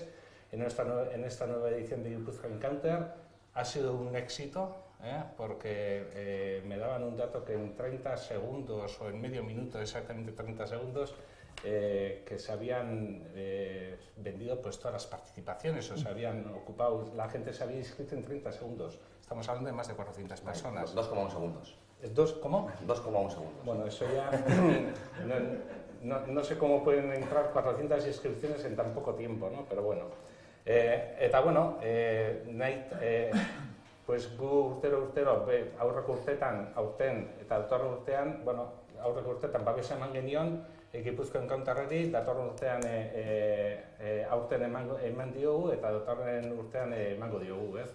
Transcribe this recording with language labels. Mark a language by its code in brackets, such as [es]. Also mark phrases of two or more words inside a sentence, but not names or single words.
[es] En esta nueva edición de Gipuzkoa Encounter ha sido un éxito, porque me daban un dato que en 30 segundos o en medio minuto, exactamente 30 segundos, que se habían vendido pues todas las participaciones, o se habían ocupado, la gente se había inscrito en 30 segundos. Estamos hablando de más de 400 personas. 2,1 segundos. ¿Cómo? 2,1 segundos. Bueno, eso ya... no sé cómo pueden entrar 400 inscripciones en tan poco tiempo, ¿no? Pero bueno. [eu] Eta [es] bueno, pues [eu] gu urtero aurreko urteetan, aurten eta datorren urtean, bueno, aurreko urteetan babesa eman genion Gipuzkoa Encounterrari, datorren urtean aurten eman diogu eta datorren urtean emango diogu, ez?